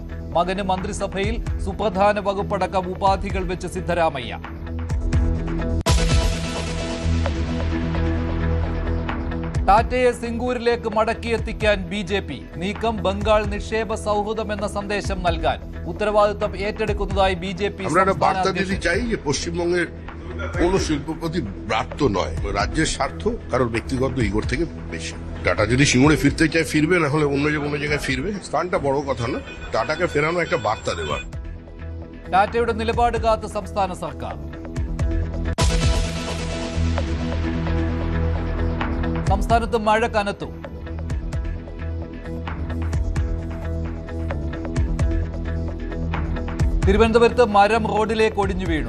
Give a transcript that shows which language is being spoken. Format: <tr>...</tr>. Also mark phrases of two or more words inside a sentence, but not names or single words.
<ml>മകന് മന്ത്രിസഭയിൽ സുപ്രധാന വകുപ്പടക്കം ഉപാധികൾ വെച്ച് സിദ്ധരാമയ്യ. ടാറ്റയെ സിംഗൂരിലേക്ക് മടക്കിയെത്തിക്കാൻ BJP. നീക്കം ബംഗാൾ നിക്ഷേപ സൗഹൃദം എന്ന സന്ദേശം നൽകാൻ. উত্তরবাদিত্ব ഏറ്റെടുക്കുന്നതായി বিজেপি</ml> <bn>আমরা বার্তা দিতে চাই যে পশ্চিমবঙ্গের কোন শিল্পপতি ব্রাত্য নয়, রাজ্যের স্বার্থ কারোর ব্যক্তিগত ইগোর থেকে বেশি। টাটা যদি সিঙ্গুরে ফিরতে চায় ফিরবে, না হলে অন্য যে কোনো জায়গায় ফিরবে। স্থানটা বড় কথা না, টাটাকে ফেরানো একটা বার্তা দেওয়ার।</bn> <ml>ടാറ്റയുടെ നിലപാട് കാത്ത് സംസ്ഥാന സർക്കാർ. സംസ്ഥാനത്ത് മഴ കനത്തു. തിരുവനന്തപുരത്ത് മരം റോഡിലേക്ക് ഒടിഞ്ഞു വീണു.</ml>